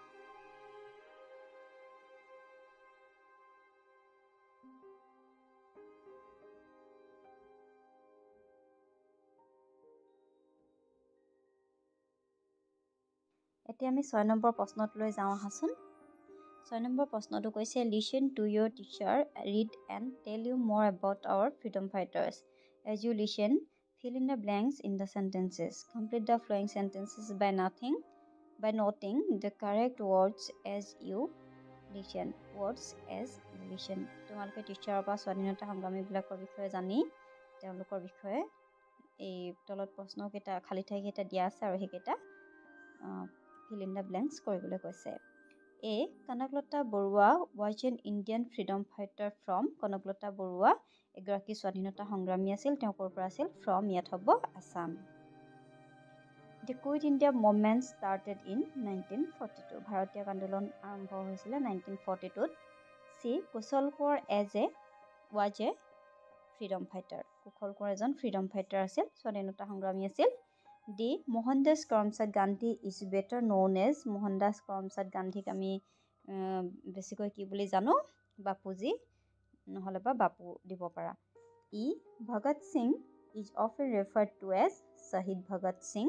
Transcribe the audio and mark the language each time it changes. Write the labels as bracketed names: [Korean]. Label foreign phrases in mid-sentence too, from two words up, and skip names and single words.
[Assamese] এতিয়া আমি 6 নম্বৰ প্ৰশ্নটোলৈ যাওঁ আহাচোন। 6 নম্বৰ প্ৰশ্নটো কৈছে [English] listen to your teacher read and tell you more about our freedom fighters. as you listen fill in the blanks in the sentences. Complete the flowing sentences by noting the correct words as you listen. Words as you listen. [Assamese] তোমালোকে টিচাৰৰ পৰা স্বাধীনতা সংগ্ৰামীবিলাকৰ বিষয়ে জানি তেওঁলোকৰ বিষয়ে এই তলত প্ৰশ্নকেইটা খালী ঠাইকেইটা দিয়া আছে আৰু সেইকেইটা [English] fill in the blanks [Assamese] কৰিবলৈ কৈছে। A. [English] কনকলতা বৰুৱা was an Indian freedom fighter from। [Assamese] কনকলতা বৰুৱা এগৰাকী স্বাধীনতা সংগ্ৰামী আছিল। তেওঁ ক'ৰ পৰা আছিল? ফ্ৰম ইয়াত হ'ব আছাম। [English] The Quit India movement started in 1942। [Assamese] ভাৰতীয় আন্দোলন আৰম্ভ হৈছিলে 1942ত। C. [English] কুশল কোঁৱৰ was a freedom fighter। [Assamese] কুশল কোঁৱৰ এজন [English] freedom fighter [Assamese] আছিল, স্বাধীনতা সংগ্ৰামী আছিল। D. মোহনদাস কৰমচাঁদ গান্ধী [English] is better known as. [Assamese] মোহনদাস কৰমচাঁদ গান্ধীক আমি বেছিকৈ কি বুলি জানো? বাপুজী নহ'লে বা বাপু দিব পাৰা। E. [English] ভগত সিং is often referred to as শ্বহীদ ভগত সিং।